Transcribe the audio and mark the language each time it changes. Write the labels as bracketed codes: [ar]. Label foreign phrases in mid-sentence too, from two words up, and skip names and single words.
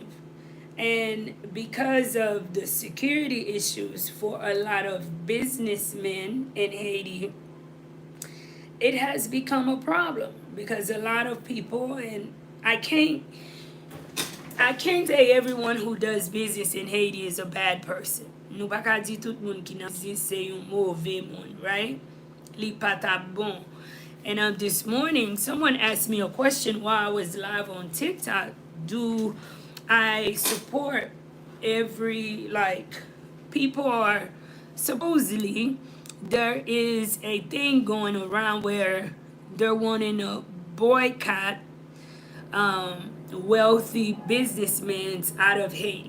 [en] And because of the security issues for a lot of businessmen in Haiti, it has become a problem because a lot of people, and I can't say everyone who does business in Haiti is a bad person. [ht] Nou pa ka di tout moun ki nan business se yon mauvais moun, right? Li pata bon. [en] And this morning, someone asked me a question while I was live on TikTok. Do I support every, like, people are supposedly, there is a thing going around where they're wanting to boycott wealthy businessmen out of Haiti.